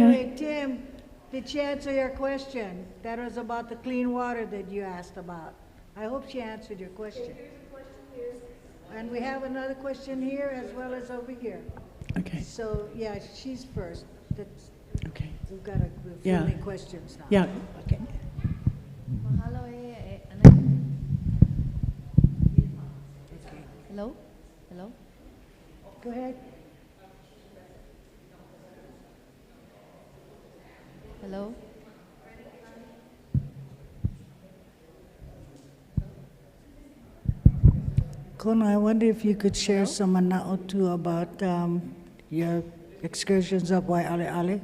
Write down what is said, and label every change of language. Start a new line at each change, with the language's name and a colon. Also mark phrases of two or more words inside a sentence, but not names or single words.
English: Anyway, Tim, did she answer your question? That was about the clean water that you asked about. I hope she answered your question. And we have another question here as well as over here. Okay. So, yeah, she's first. That's, Okay. we've got to Yeah. field questions now. Yeah. Okay.
Hawaiian: Mahalo e
English: Okay. Hello? Hello? Go ahead. Hello? Kona, I wonder if you could share some mana'o too about your excursions up Waialeale.